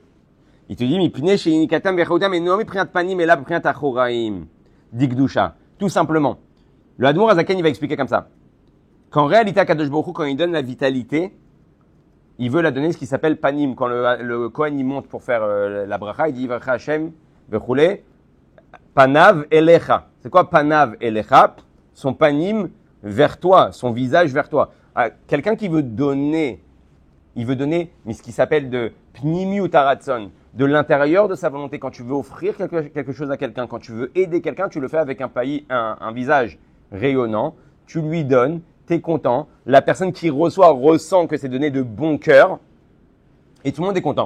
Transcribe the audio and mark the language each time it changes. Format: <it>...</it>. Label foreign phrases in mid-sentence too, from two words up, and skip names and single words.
<fr>Il te dit, tout simplement. Le Admour Azaken, il va expliquer comme ça. Qu'en réalité, Kadosh Baruch Hu, quand il donne la vitalité, il veut la donner ce qui s'appelle panim. Quand le Kohen, il monte pour faire la bracha, il dit,</fr> <he>יברכך השם, וכולי, פניו אליך.</he> <fr>C'est quoi</fr> <he>פניו אליך?</he> <fr>Son panim vers toi, son visage vers toi. Quelqu'un qui veut donner, mais ce qui s'appelle de</fr> <he>פנימיות הרצון,</he> <fr>de l'intérieur de sa volonté. Quand tu veux offrir quelque chose à quelqu'un, quand tu veux aider quelqu'un, tu le fais avec un visage rayonnant, tu lui donnes, tu es content, la personne qui reçoit ressent que c'est donné de bon cœur, et tout le monde est content.</fr>